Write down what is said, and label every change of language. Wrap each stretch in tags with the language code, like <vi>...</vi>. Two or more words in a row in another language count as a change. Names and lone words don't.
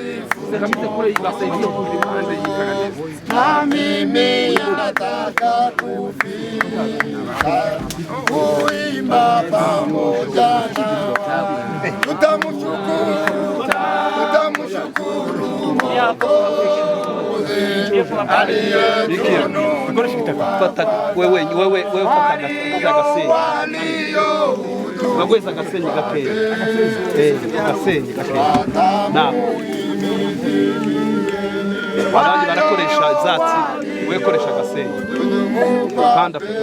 <sw>na mimi nataka kufika kuimba pamoja nawe. Tutamshukuru Mwokozi</sw> <rn>fata wewe fata bagweza agasenyi gakeya agasenyi gakeya abandi barakoresha ibyatsi wekoresha agasenyi kandi</rn>